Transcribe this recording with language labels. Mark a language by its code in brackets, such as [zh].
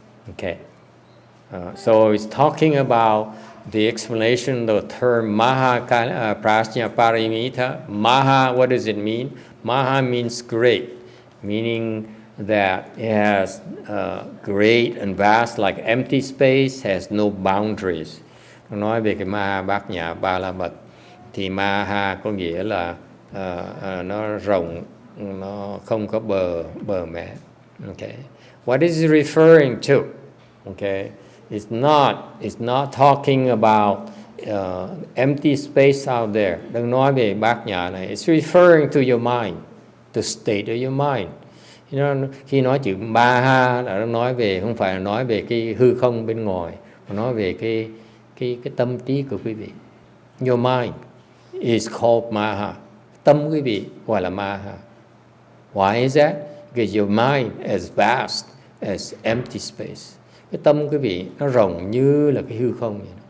[en] Okay. So it's talking about the explanation of the term Maha Prajna Paramita. Maha, what does it mean? Maha means great, meaning that it has great and vast, like empty space, has no boundaries. [vi] Nói về cái Maha Bát Nhã Ba La Mật thì Maha có nghĩa là nó rộng, nó không có bờ mẹ. [en] Okay. What is it referring to? Okay. It's not talking about empty space out there. [vi] Đừng nói về Bát Nhã này. [en] It's referring to your mind, the state of your mind. [vi] You know, khi nói chữ Maha là nó nói về, không phải là nói về cái hư không bên ngoài, mà nói về cái tâm trí của quý vị. [en] Your mind is called Maha. [vi] Tâm quý vị gọi là Maha. [en] Why is that? Because your mind is vast as empty space. [vi] Cái tâm quý vị nó rộng như là cái hư không vậy.